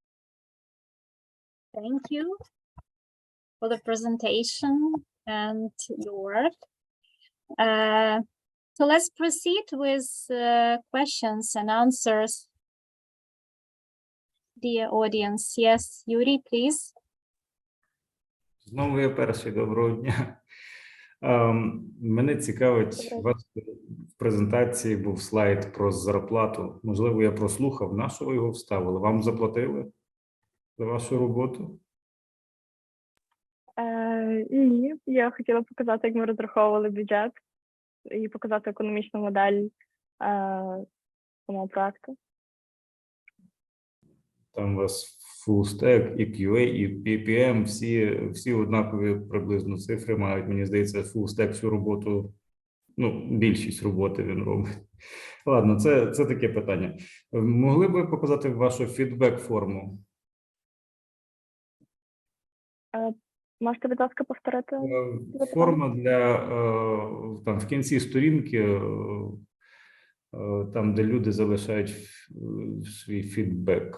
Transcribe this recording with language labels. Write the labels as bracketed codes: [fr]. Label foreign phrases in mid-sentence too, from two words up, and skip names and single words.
[en] Thank you for the presentation and your work. So let's proceed with questions and answers. Dear audience, yes, Yuri, please. [uk] Знову я перший. Доброго дня. Мене цікавить, у вас в презентації був слайд про зарплату. Можливо, я прослухав, на що ви його вставили? Вам заплатили за вашу роботу? Ні, я хотіла показати, як ми розраховували бюджет і показати економічну модель самого проекту. Там у вас [en] full stack, [uk] і QA, і PPM, всі однакові приблизно цифри мають. Мені здається, [en] full stack [uk] всю роботу, ну, більшість роботи він робить. Ладно, це таке питання. Могли б ви показати вашу фідбек-форму? Можете, будь ласка, повторити? Форма для, там, в кінці сторінки, там, де люди залишають свій фідбек.